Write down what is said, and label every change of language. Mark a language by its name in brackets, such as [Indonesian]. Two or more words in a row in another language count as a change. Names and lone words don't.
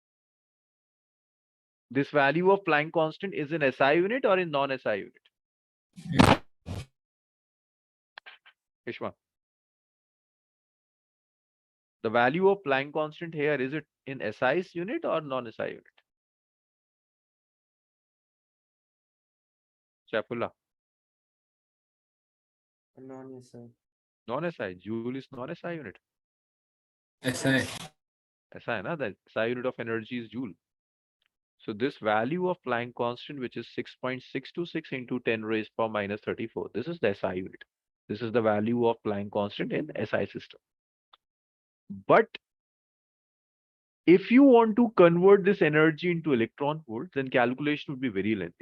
[English] This value of Planck constant is in SI unit or in non-SI unit? Hishma. The value of Planck constant here, is it in SI unit or non-SI unit? Shaifullah. Non-SI. Non-SI. Joule is non-SI unit. SI. SI, na? The SI unit of energy is joule. So this value of Planck constant, which is 6.626 into 10 raised power minus 34, this is the SI unit. This is the value of Planck constant in SI system. But if you want to convert this energy into electron volt, then calculation would be very lengthy.